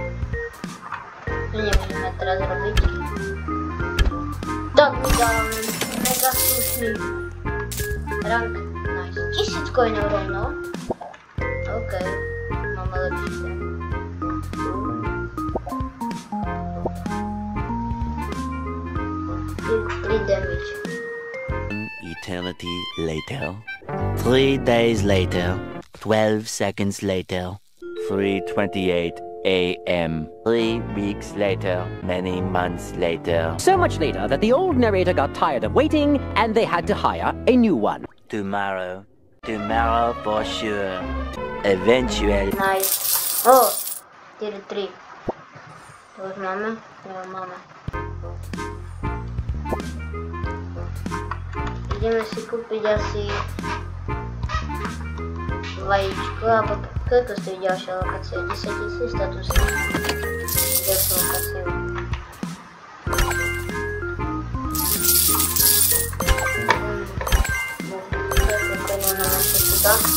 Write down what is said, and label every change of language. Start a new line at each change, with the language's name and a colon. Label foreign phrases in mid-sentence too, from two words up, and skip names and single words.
Slovak: To nemôžeme teraz robiť. Tak mi dávame mega slušný rank. Nice. 1000 coinov rovno. OK. Máme lepší ten. 3 damage.
English: eternity later. 3 days later. 12 seconds later. 3:28 a.m. 3 weeks later. Many months later. So much later that the old narrator got tired of waiting and they had to hire a new one. Tomorrow. Tomorrow for sure. Eventually. Nice.
Polish: O! Tier 3. To już mamy? Nie mamy.
Slovak: Ideme si kúpiť asi vajíčko, alebo koľko stojí ďalšia lokácia? 10 000 status. Ďalšiu lokáciu. Koľko na naše tuda.